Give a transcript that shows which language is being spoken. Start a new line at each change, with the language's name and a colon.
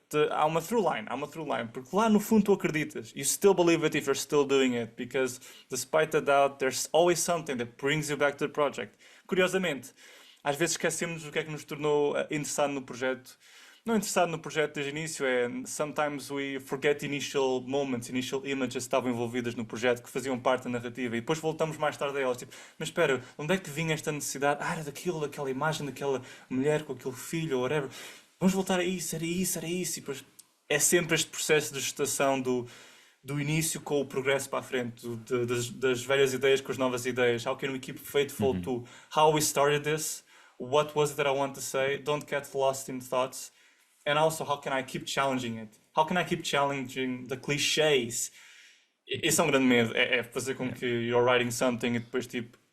Portuguese: Há uma through line, porque lá no fundo tu acreditas.
English: You still believe it if you're still doing it, because despite the doubt, there's always something that brings you back to the project.
Portuguese: Curiosamente, às vezes esquecemos o que é que nos tornou interessado no projeto. Não interessado no projeto desde o início,
English: sometimes we forget initial moments, initial images
Portuguese: que estavam envolvidas no projeto, que faziam parte da narrativa, e depois voltamos mais tarde a elas, tipo, mas espera, onde é que vinha esta necessidade? Era daquilo, daquela imagem, daquela mulher com aquele filho, ou whatever. Vamos voltar a isso, era isso, era isso, e depois é sempre este processo de gestação do início com o progresso para a frente, das velhas ideias com as novas ideias.
English: How can we keep faithful to how we started this? What was it that I want to say? Don't get lost in thoughts. And also, how can I keep challenging it? How can I keep challenging the clichés?
Portuguese: Esse é um grande medo, é fazer com que
English: you're writing something
Portuguese: e depois tipo,